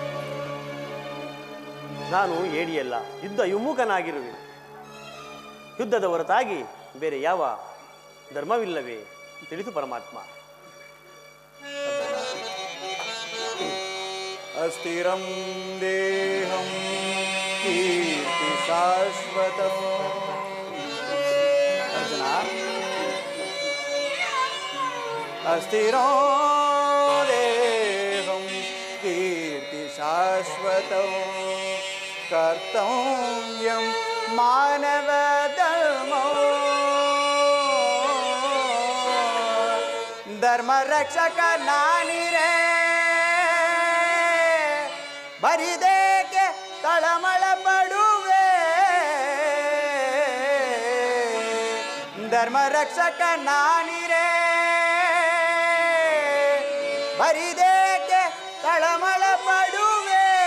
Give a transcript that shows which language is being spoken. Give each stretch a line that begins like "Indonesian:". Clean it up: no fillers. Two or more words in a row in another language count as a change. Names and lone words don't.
Kannada: ನಾನು ಏಡಿಯಲ್ಲ, ಯುದ್ಧ ವಿಮುಖನಾಗಿರುವೆ. ಯುದ್ಧದ ಹೊರತಾಗಿ ಬೇರೆ ಯಾವ ಧರ್ಮವಿಲ್ಲವೇ? ತಿಳಿಸು ಪರಮಾತ್ಮ.
Sanskrit: ಅಸ್ಥಿರಂ ದೇಹಂ ಕೀರ್ತಿ ಶಾಶ್ವತಂ.
Kannada: ಅರ್ಜುನ,
Sanskrit: ಅಸ್ಥಿರೋ ದೇಹಂ ಕೀರ್ತಿ ಶಾಶ್ವತಂ ಕರ್ತವ್ಯಂ ಮಾನವ ಧರ್ಮೋ
Kannada: ಧರ್ಮ ರಕ್ಷಕ ನಾನಿರೇ ಬರಿದೇಕೆ ತಳಮಳ ಪಡುವೆ. ಧರ್ಮ ರಕ್ಷಕ ನಾನಿರೇ ಬರಿದೇಕೆ ತಳಮಳ ಪಡುವೆ.